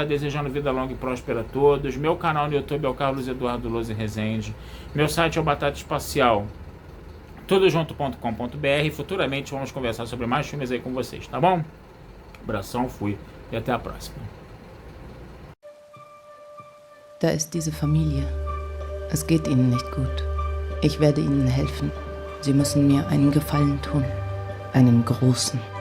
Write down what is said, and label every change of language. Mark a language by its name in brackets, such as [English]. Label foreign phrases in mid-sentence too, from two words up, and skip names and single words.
[Portuguese] Desejando vida longa e próspera a todos. Meu canal no YouTube é o Carlos Eduardo Lose Rezende. Meu site é o Batata Espacial, tudojunto.com.br. Futuramente vamos conversar sobre mais filmes aí com vocês, tá bom? Abração, fui e até a próxima. [German] Da ist diese Familie. Es geht ihnen nicht gut. Ich werde ihnen helfen. Sie müssen mir einen Gefallen tun. Einen großen.